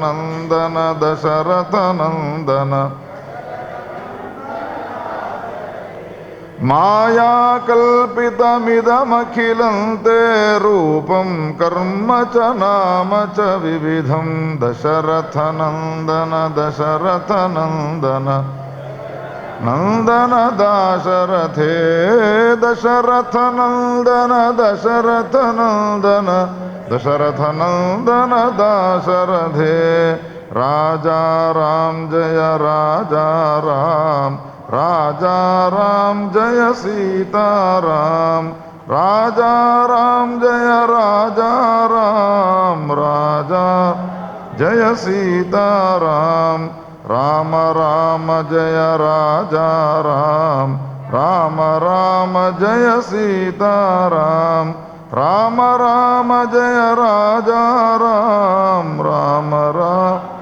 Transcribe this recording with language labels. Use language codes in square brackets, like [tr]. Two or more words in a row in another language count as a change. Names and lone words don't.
[sa] नंदन माया कल्पितमिदमखिलं ते रूपं कर्म च नाम च विविधं दशरथ नंदन నందన దాశరథే దశరథ నందన దశరథ నందన దశరథ నందన దాశరథే రాజా రామ్ జయ రాజా రామ్ రాజా రామ్ జయ సీతారాం రాజా రామ్ జయ రాజా రామ్ రాజా జయ సీతారాం రామ రామ జయ రాజా రామ్ రామ రామ జయ సీతారాం రామ రామ జయ రాజా రామ్ రామ రామ